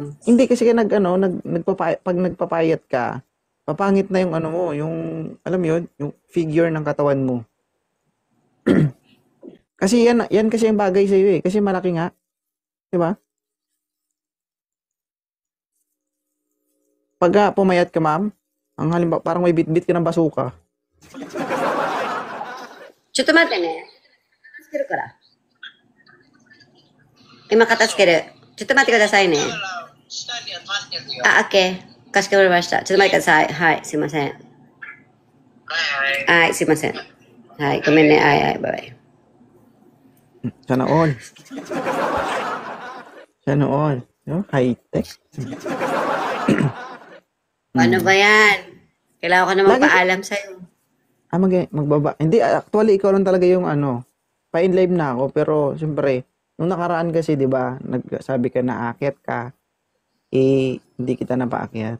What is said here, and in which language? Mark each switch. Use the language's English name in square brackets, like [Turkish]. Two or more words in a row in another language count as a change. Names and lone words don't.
[Filipino] Hindi kasi pag nagpapayat ka, papangit na yung ano mo, yung, alam mo yun, yung figure ng katawan mo. Kasi yan kasi yung bagay sa'yo eh. Kasi malaki nga. Di ba? Pag pumayat ka, ma'am, ang halimbawa, parang may bit-bit ka ng basuka. [Japanese] ちょっと待ってね。助けるから。今片付ける。ちょっと待ってくださいね。あ、オッケー。かしこまりました。ちょっと待ってください。はい、すいません。はい、すいません。はい、ごめんね。はい、はい、バイバイ。 [Filipino] Sana all. Sana all. No? High-tech. Ano ba yan? Kailangan ko na Lagi- magpaalam sa'yo. Magbaba. Hindi, actually, ikaw lang talaga yung ano. Pa-in live na ako, pero siyempre, nung nakaraan kasi, di ba, nagsabi ka na aakyat ka, hindi kita napaakyat.